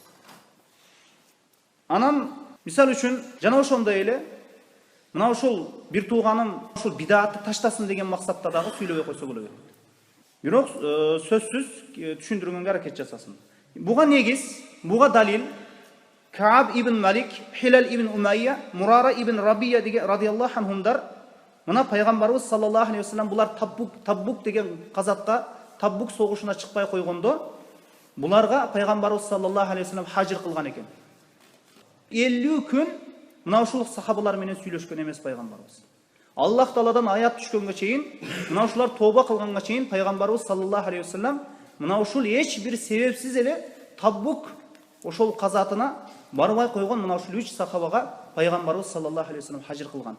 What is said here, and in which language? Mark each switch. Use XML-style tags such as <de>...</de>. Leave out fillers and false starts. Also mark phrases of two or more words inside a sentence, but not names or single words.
<ky>Анан мисал үчүн жана ошондой эле мына ушул бир тууганым ушул бидатты таштасын деген максатта дагы сүйлөбөй койсо боло берет. Бирок сөзсүз түшүндүргөнгө аракет жасасын. Буга негиз, буга далил Кааб ибн Малик, Хилал ибн Умайя, Мурара ибн Рабия деген</ky> <ar>رضي الله عنهم,</ar> <ky>мына пайгамбарыбыз</ky> <ar>صلى الله عليه وسلم</ar> <ky>булар Табук деген казакка, Табук согушуна чыкпай койгондо, буларга пайгамбарыбыз</ky> <ar>صلى الله عليه وسلم</ar> <ky>хажыр кылган экен. 50 күн мына ушул сахабалар менен сүйлөшкөн эмес пайгамбарыбыз. Аллах Тааладан аят түшкөнгө чейин, мына ушулар тооба кылганга чейин пайгамбарыбыз</ky> <ar>صلى الله عليه وسلم</ar> <ky>мына ушул эч бир себепсиз эле Табук ошол казатына барбай койгон мына ушул 3 сахабага пайгамбарыбыз</ky> <ar>صلى الله عليه وسلم</ar> <ky>хажыр кылган.</ky>